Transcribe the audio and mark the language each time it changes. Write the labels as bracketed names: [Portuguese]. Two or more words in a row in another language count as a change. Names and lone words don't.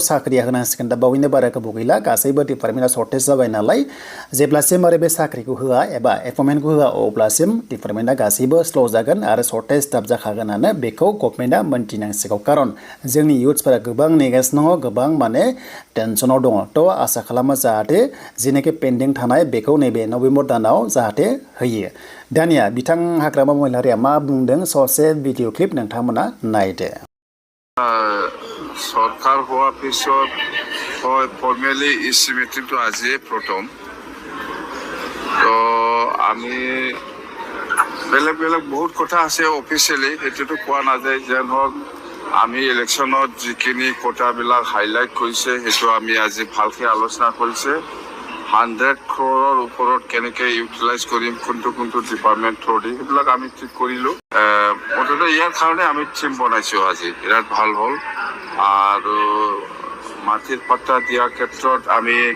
[Bodo] साख्रिया होनांसिगोन दा बावैनो बारा गोबाव गैला गासैबो डिपार्टमेन्टआ शर्टेज जाबाय नालाय जेब्लासिम आरो बे साख्रिखौ होआ एबा एपइन्टमेन्टखौ होआ अब्लासिम डिपार्टमेन्टआ गासैबो स्ल' जागोन आरो शर्टेज स्टाफ जाखागोनानो बेखौ गभर्नमेन्टआ मोनथिनांसिगौ खारन जोंनि इयुथ्सफोरा गोबां नेगासिनो दङ गोबां माने टेनसनाव दङ थ' आसा खालामो जाहाथे जिनोखि पेन्डिं थानाय बेखौ नैबे नभेम्बर दानाव जाहाथे होयो दानिया बिथां हाग्रामा महिलारिया मा बुंदों ससे भिडिअ क्लिप नोंथांमोना नायदो [Assamese] सरकार हওয়ার পিছত হয় ফর্মালি ইসি মিটিংটো আজি প্রথম তো আমি বেলেগ বহুত কথা আছে অফিচিয়েলি সেইটোতো কোৱা নাযায় যেন হওক আমি ইলেকশ্যনত যিখিনি কোটাবিলাক হাইলাইট কৰিছে সেইটো আমি আজি ভালকৈ আলোচনা কৰিছে 100 crore ওপৰত কেনেকৈ ইউটিলাইজ কৰিম কোনটো ডিপাৰ্টমেণ্ট থ্ৰুদি সেইবিলাক আমি ঠিক কৰিলোঁ মুঠতে ইয়াৰ কাৰণে আমি টিম বনাইছোঁ আজি বিৰাট ভাল হ'ল আৰু মাটিৰ পাট্টা দিয়াৰ ক্ষেত্ৰত আমি